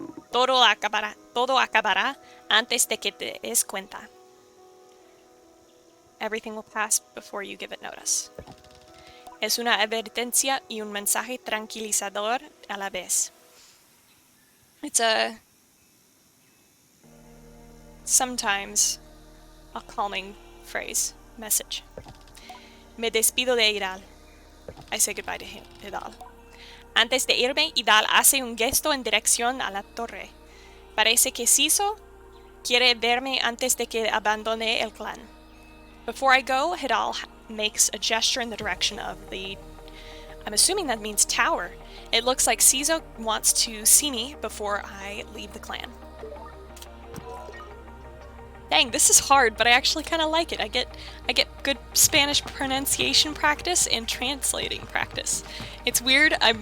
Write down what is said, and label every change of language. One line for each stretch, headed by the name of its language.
Spanish: Todo acabará antes de que te des cuenta.
English: Everything will pass before you give it notice.
Spanish: Es una advertencia y un mensaje tranquilizador a la vez.
English: It's sometimes a calming message.
Spanish: Me despido de Idal.
English: I say goodbye to Idal.
Spanish: Antes de irme, Idal hace un gesto en dirección a la torre. Parece que Ciso quiere verme antes de que abandone el clan.
English: Before I go, Hidal makes a gesture in the direction of I'm assuming that means tower. It looks like Ciso wants to see me before I leave the clan. Dang, this is hard, but I actually kind of like it. I get good Spanish pronunciation practice and translating practice. It's weird.